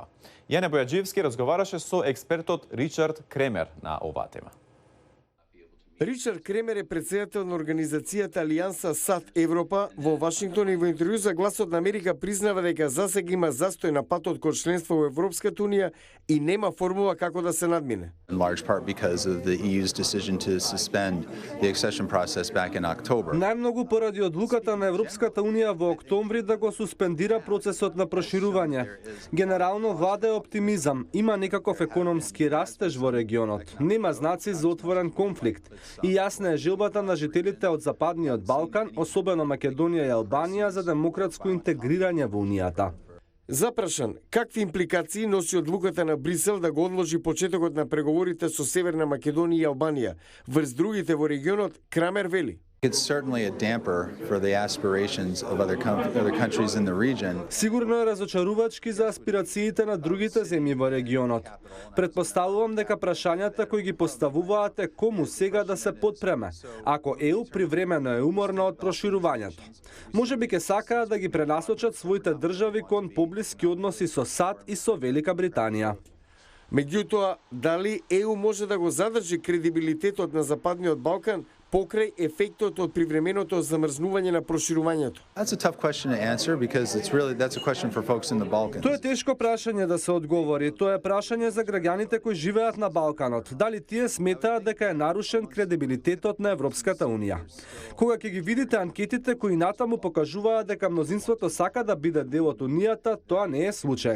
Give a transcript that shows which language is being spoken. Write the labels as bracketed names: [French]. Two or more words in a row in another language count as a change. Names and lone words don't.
[Macedonian] Јане Бојаджиевски разговараше со експертот Ричард Кремер на оваа тема. Ричард Кремер е претседател на организацијата Алијанса САД Европа во Вашингтон и во интервју за Гласот на Америка признава дека засега има застој на патот кон членство во Европската унија и нема формула како да се надмине. [English] In large part because of the EU's decision to suspend the accession process back in October. [Macedonian] Најмногу поради одлуката на Европската унија во октомври да го суспендира процесот на проширување. Генерално влада е оптимизам, има некаков економски растеж во регионот, нема знаци за отворен конфликт. И јасна е желбата на жителите од Западниот Балкан, особено Македонија и Албанија, за демократско интегрирање во Унијата. Запрашан, какви импликации носи одлуката на Брисел да го одложи почетокот на преговорите со Северна Македонија и Албанија врз другите во регионот, Крамер вели. [English] It's certainly a damper for the aspirations of other countries in the region. [Macedonian] Сигурно е разочарувачки за аспирациите на другите земји во регионот. Предпоставувам дека прашањата кои ги поставуваат е кому сега да се подпреме, ако ЕУ привремено е уморна од проширувањето. Можеби ќе сакаат да ги пренасочат своите држави кон поблиски односи со САД и со Велика Британија. Меѓутоа, дали ЕУ може да го задржи кредибилитетот на Западниот Балкан покрај ефектот од привременото замрзнување на проширувањето? [English] That's a tough question to answer because that's a question for folks in the Balkans. [Macedonian] Тоа е тешко прашање да се одговори. Тоа е прашање за граѓаните кои живеат на Балканот. Дали тие сметаат дека е нарушен кредибилитетот на Европската унија? Кога ќе ги видите анкетите кои натаму покажуваат дека мнозинството сака да биде дел од унијата, тоа не е случај.